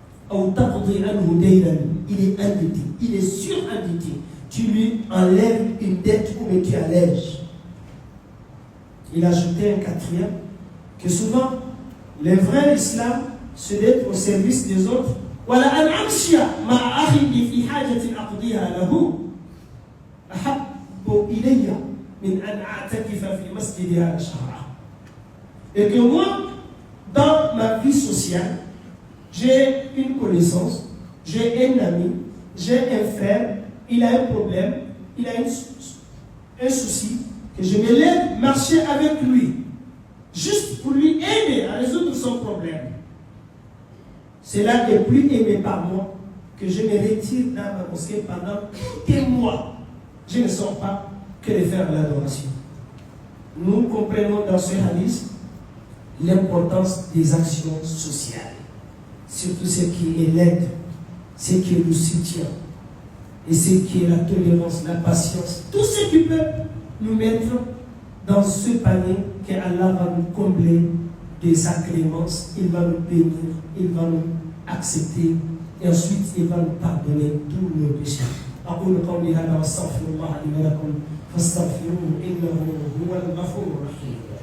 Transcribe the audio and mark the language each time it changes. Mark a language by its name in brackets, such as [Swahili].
[French] Il est endetté, il est surendetté. Tu lui enlèves une dette ou tu allèges. Il a ajouté un quatrième, que souvent, les vrais islam se mettent au service des autres. [Arabic] ولا أن أمشي مع أخي في حاجة أقضيها له أحب إلي من أن أعتكف في مسجد هذا الشهر. [French] Et que moi, dans ma vie sociale, j'ai une connaissance, j'ai un ami, j'ai un frère, il a un problème, il a un souci, que je me lève marcher avec lui, juste pour lui aider à résoudre son problème. Cela est plus aimé par moi que je me retire dans ma mosquée pendant des mois. Je ne sors pas que de faire l'adoration. Nous comprenons dans ce hadith l'importance des actions sociales, surtout ce qui est l'aide, ce qui est le soutien, et ce qui est la tolérance, la patience, tout ce qui peut nous mettre dans ce panier que Allah va nous combler de sa clémence, il va nous bénir, il va nous accepter et ensuite il va nous pardonner tous nos péchés. [Arabic] أقول قولي هذا واستغفر الله لي ولكم فاستغفروه إنه هو الغفور الرحيم.